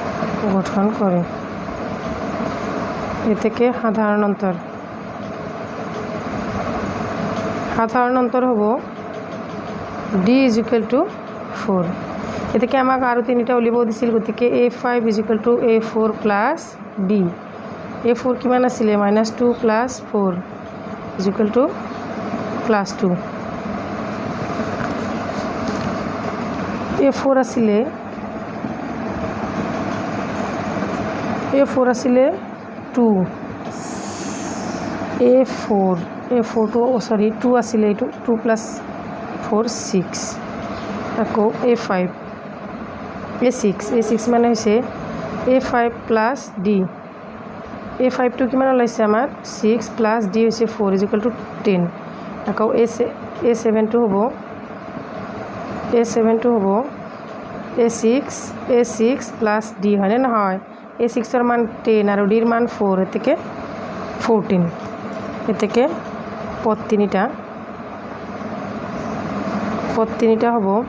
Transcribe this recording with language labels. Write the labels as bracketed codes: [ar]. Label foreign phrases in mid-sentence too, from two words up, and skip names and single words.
[as] এ থেকে সাধারণ অন্তর সাধাৰণ অন্তৰ হ'ব d = 4 এতেকে আমাক আৰু তিনিটা উলিয়াব দিছিল গতিকে a5 = a4 + d a4 কিমান আছিলে -2 + 4 = +2 a4 আছিলে টু a4 টো সৰি 2 আছিলে এইটো 2 + 4 6 আকৌ a6 মানে হৈছে a5 + d a5 টো কিমান ওলাইছে আমাৰ 6 + d হৈছে 4 = 10 আকৌ a7 টো হ'ব a6 + d হয়নে নহয় a6 ৰ মান 10 আৰু d ৰ মান 4 এতেকে 14 এতেকে পদ তিনিটা হ'ব